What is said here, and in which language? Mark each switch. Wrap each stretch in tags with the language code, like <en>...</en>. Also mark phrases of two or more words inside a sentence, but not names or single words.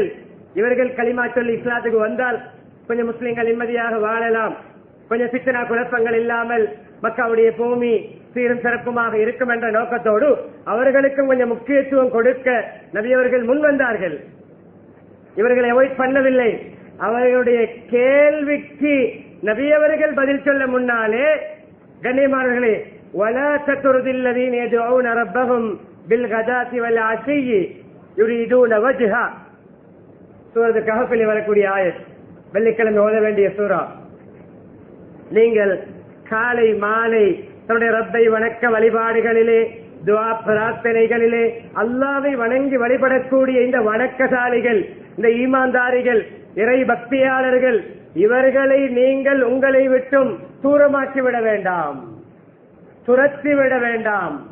<ta>இவர்கள் களிமா சொல்லி இஸ்லாத்துக்கு வந்தால் கொஞ்சம் முஸ்லிம்கள் நிம்மதியாக வாழலாம், கொஞ்சம் ஃபித்னா குழப்பங்கள் இல்லாமல் மக்காவுடைய பூமி சீரும் சிறப்புமாக இருக்கும் என்ற நோக்கத்தோடு அவர்களுக்கும் கொஞ்சம் முக்கியத்துவம் கொடுக்க நபி அவர்கள் முன் வந்தார்கள். இவர்களை அவாய்ட் பண்ணவில்லை. அவர்களுடைய கேள்விக்கு நபி அவர்கள் பதில் சொல்ல முன்னாலே, கண்ணியமானவர்களே,</ta> <ar>وَلَا تَطْرُدِ الَّذِينَ يَدْعُونَ رَبَّهُمْ بِالْغَدَاةِ وَالْعَشِيِّ يُرِيدُونَ وَجْهَهُ,</ar> <ta>சூரத்து கஹஃபில் வரக்கூடிய ஆயத், வெள்ளிக்கிழமை ஓத வேண்டிய சூரா. நீங்கள் காலை மாலை தன்னுடைய ரப்பை வணக்க வழிபாடுகளிலே, துஆ பிரார்த்தனைகளிலே அல்லாஹ்வை வணங்கி வழிபடக்கூடிய இந்த வணக்கசாலிகள், இந்த ஈமான்தாரிகள், இறை பக்தியாளர்கள், இவர்களை நீங்கள் உங்களை விட்டும் தூரமாக்கி விட வேண்டாம், துரத்தி விட வேண்டாம்.</ta>